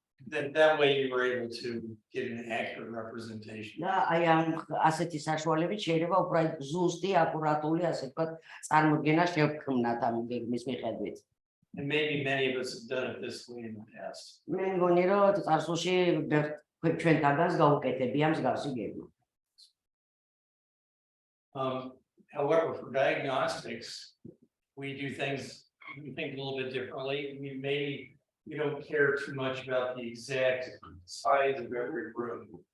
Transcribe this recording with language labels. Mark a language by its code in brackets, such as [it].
[en] Then that way you were able to get an accurate representation. And maybe many of us have done it this way in the past. [ka] მე მგონი რომ წარსულში ჩვენთაგანს გაუკეთებია მსგავსი გეგმა. [en] However, for diagnostics, we think a little bit differently. We don't care too much about the exact size of every room.